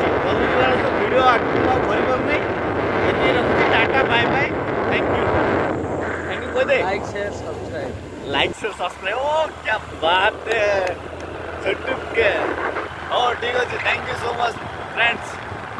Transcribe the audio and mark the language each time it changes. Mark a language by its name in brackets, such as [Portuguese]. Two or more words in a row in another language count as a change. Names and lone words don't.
[Odia] ଜଲ୍ଦି ଯିବାର ଅଛି, ଭିଡ଼ିଓ ଆଗକୁ ଆଉ କରିପାରୁନି। ଏତିକି ରଖୁଛି, [English] ta-ta bye bye, thank you [Odia] କହିଦେ। [English] like share subscribe. like share subscribe. [Hindi] ओ क्या बात है, ठीक है। ठीक है, [English] thank you so much friends.